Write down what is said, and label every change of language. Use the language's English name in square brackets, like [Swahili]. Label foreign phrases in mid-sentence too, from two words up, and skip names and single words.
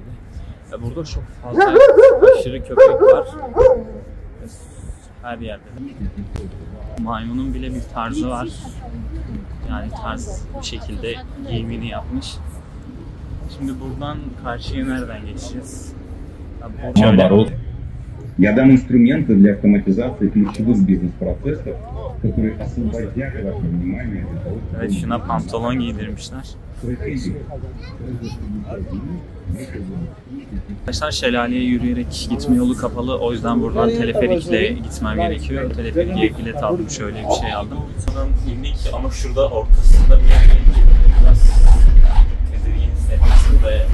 [Turkish] Burada çok fazla aşırı köpek var. Her yerde. Maymunun bile bir tarzı var. Yani tarz bir şekilde giyimini yapmış. Şimdi buradan karşıya nereden geçeceğiz? [Russian] Я дам инструменты для автоматизации ключевых бизнес-процессов, которые освободят ваше внимание для того, чтобы... [Turkish] Evet, şuna pantolon giydirmişler. Arkadaşlar, şelaleye yürüyerek gitme yolu kapalı. O yüzden buradan teleferikle gitmem gerekiyor. Teleferikle bilet aldım. Şöyle bir şey aldım. Buradan indik ama şurada ortasında biraz tedirgin hissettim.